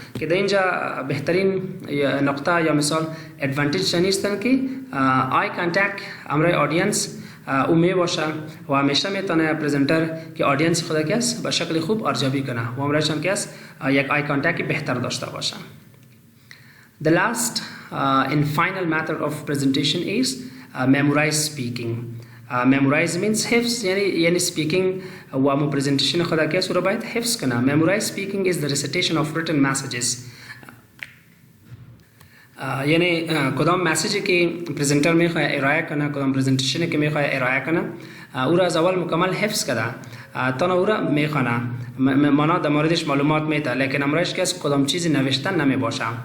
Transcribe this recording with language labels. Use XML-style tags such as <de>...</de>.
<fa>که در اینجا بهترین نقطه یا مثال ادوانتیج چنیستن که آی کانتکت امرای آدینس او می باشه و همیشه میتونه پرزنتر که آدینس خود که است به شکل خوب ارزیابی کنه و امرایشان که است یک آی کانتکت بهتر داشته باشه.</fa> <en>The last and final method of presentation is memorize speaking. Memorize means</en> <fa>حفظ، یعنی speaking و مو presentation خود که است رو باید حفظ کنه.</fa> <en>Memorize speaking is the recitation of written messages.</en> <fa>یعنی کدام مسیجی که پرزنتر میخواد ارائه کنه، کدام پرزنتیشنی که میخواد ارائه کنه او را از اول مکمل حفظ کرده تا او را میخونه، مانا در موردش معلومات میده، لیکن امرش که از کدام چیزی نوشتن نمی باشه.</fa>